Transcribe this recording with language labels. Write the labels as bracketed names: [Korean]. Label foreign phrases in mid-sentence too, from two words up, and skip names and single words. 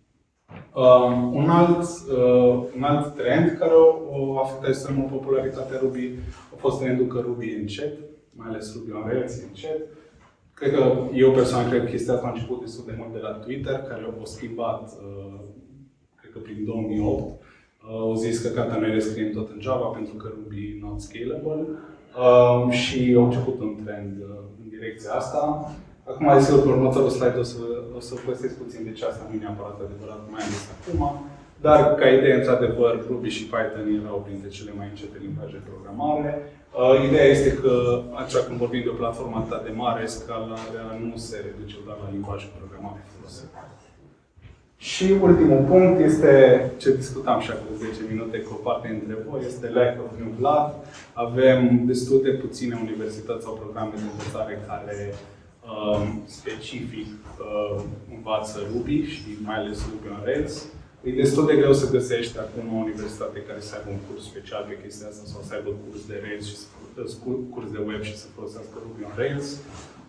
[Romanian] Un alt trend care a afectat extrem mult popularitatea Ruby a fost trendul că Ruby e încet, mai ales Ruby on Rails e încet. Cred că eu personal cred că chestia asta a început destul de mult de la Twitter, care au schimbat, cred că prin 2008. Au zis că gata, noi rescriem tot în Java pentru că Ruby [English] not scalable [Romanian] și au început un trend în direcția asta. Acum, desigur, pe următorul slide o să povestesc puțin de ce asta nu e neapărat adevărat, mai ales acum. Dar, ca idee, într-adevăr, Ruby și Python erau printre cele mai încete limbaje de programare. Ideea este că, așa când vorbim de o platformă atât de mare, scalarea nu se reduce doar la limbajul de programare folosit. Și ultimul punct este ce discutam și acum 10 minute cu o parte dintre voi, este [English] lack of new blood. [Romanian] Avem destul de puține universități sau programe de învățare care specific învață Ruby și mai ales Ruby on Rails. E destul de greu să găsești acum o universitate care să aibă un curs special pe chestia asta sau să aibă curs de Rails și curs de web și să folosească Ruby on Rails.